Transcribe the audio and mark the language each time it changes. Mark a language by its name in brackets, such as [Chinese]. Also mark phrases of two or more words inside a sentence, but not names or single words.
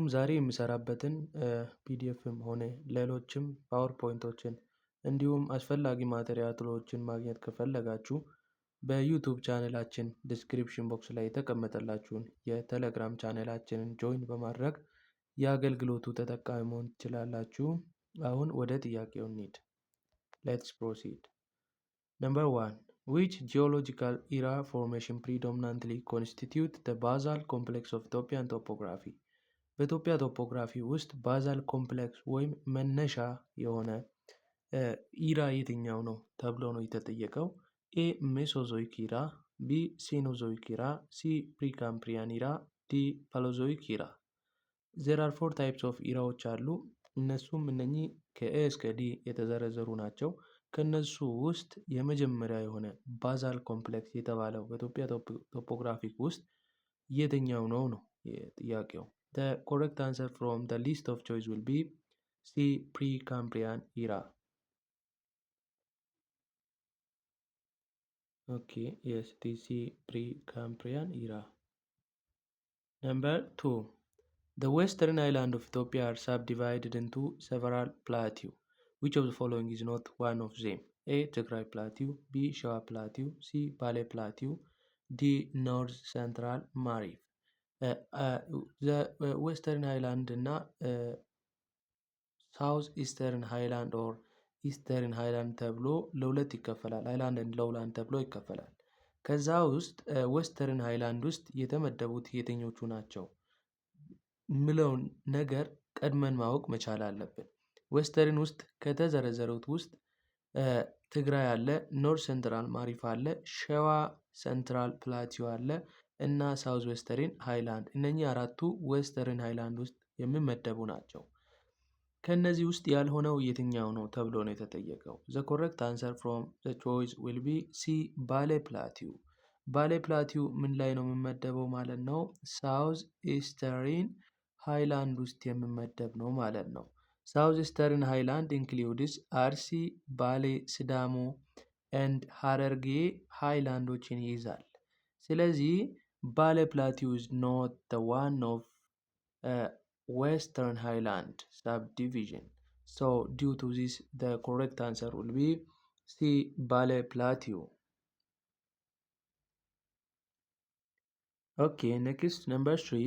[Amharic] ዛሬ የምሰራበትን ፒዲኤፍም ሆነ ሌሎችም ፓወርፖይንቶችን እንዲሁም አስፈላጊ ማቴሪያሎችን ማግኘት ከፈለጋችሁ በዩቲዩብ ቻናላችን [English] description box [Amharic] ላይ የተቀመጠላችሁን የቴሌግራም ቻናላችንን ጆይን በማድረግ የአገልግሎቱ ተጠቃሚ መሆን ትችላላችሁ። አሁን ወደ ጥያቄው እንሂድ። [English] let's proceed። [Amharic] Number 1. [English] Which geological era formation predominantly constitute the basal complex of Ethiopian topography? [Amharic] በኢትዮጵያ ቶፖግራፊ ውስጥ [English] basal complex [Amharic] ወይም መነሻ የሆነ ኢራ የትኛው ነው ተብሎ ነው የተጠየቀው። [English] A Mesozoic era, B Cenozoic era, C Precambrian era, D Paleozoic era። there are 4 types of [Amharic] ኢራዎች አሉ። እነሱም እነኚህ ከኤ እስከ ዲ የተዘረዘሩ ናቸው። ከነሱ ውስጥ የመጀመሪያ የሆነ [English] basal complex [Amharic] የተባለው በኢትዮጵያ ቶፖግራፊክ ውስጥ የትኛው ነው ነው ጥያቄው። [English] the correct answer from the list of choice will be C Precambrian era. Okay, yes, it is C Precambrian era. Number 2. The western island of Ethiopia are subdivided into several plateaus. Which of the following is not one of them? A. Tigray Plateau, B. Shawa Plateau, C. Bale Plateau, D. North Central Marif. The Western Highland [Amharic] እና [English] South Eastern Highland or Eastern Highland [Amharic] ተብሎ ለሁለት ይከፈላል። [English] Highland and Lowland [Amharic] ተብሎ ይከፈላል። ከዛ ውስጥ ዌስተርን ሃይላንድ ውስጥ የተመደቡት የትኞቹ ናቸው ምለውን ነገር ቀድመን ማወቅ መቻል አለብን። ዌስተርን ውስጥ ከተዘረዘሩት ውስጥ ትግራይ አለ፣ ኖርዝ ሴንትራል ማሪፍ አለ፣ ሸዋ ሴንትራል ፕላቲዮ አለ እና [English] South Western Highland። [Amharic] እነኚህ አራቱ [English] Western Highland [Amharic] ውስጥ የሚመደቡ ናቸው። ከነዚህ ውስጥ ያልሆነው የትኛው ነው ተብሎ ነው የተጠየቀው። [English] the correct answer from the choice will be C [Amharic] ባሌ ፕላቲው። ባሌ ፕላቲው ምን ላይ ነው የሚመደበው ማለት ነው? [English] South Eastern Highland [Amharic] ውስጥ የሚመደብ ነው ማለት ነው። [English] South Eastern Highland includes [Amharic] አርሲ፣ ባሌ፣ ሲዳሞ ኤንድ ሀረርጌ ሃይላንዶችን ይይዛል። ስለዚህ ባሌ ፕላቲው [English] is not the one of Western Highland subdivision. So due to this, the correct answer will be C. Bale Plateau. Okay, next number 3.